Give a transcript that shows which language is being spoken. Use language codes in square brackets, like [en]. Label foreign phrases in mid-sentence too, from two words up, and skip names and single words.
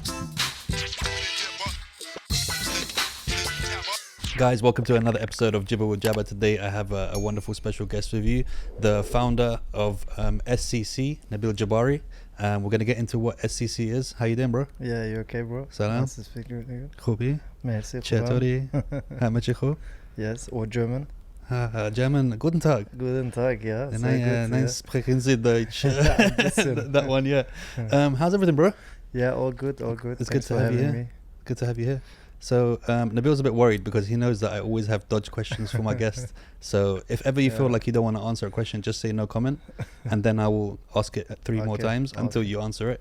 [en] Guys, welcome to another episode of Jibber with Jabber. Today I have a wonderful special guest with you, the founder of SCC, Nabil Djabbari. We're going to get into what SCC is. How you doing, bro? Yeah, you okay, bro? Salam. Nice to speak with you. [fa] خوبی؟ Merci. چطوری؟ همه چی خوب؟ [en] Yes, or German. German, [de] guten Tag. Guten Tag, yeah. Nein, sprechen Sie Deutsch. Bisschen. [en] That one, yeah. How's everything, bro? Yeah, all good, all good. It's Thanks good to for have you having here. me. Good to have you here. So Nabil's a bit worried because he knows that I always have dodge questions for my guests. So if ever you feel like you don't want to answer a question, just say no comment, and then I will ask it three more times until you answer it.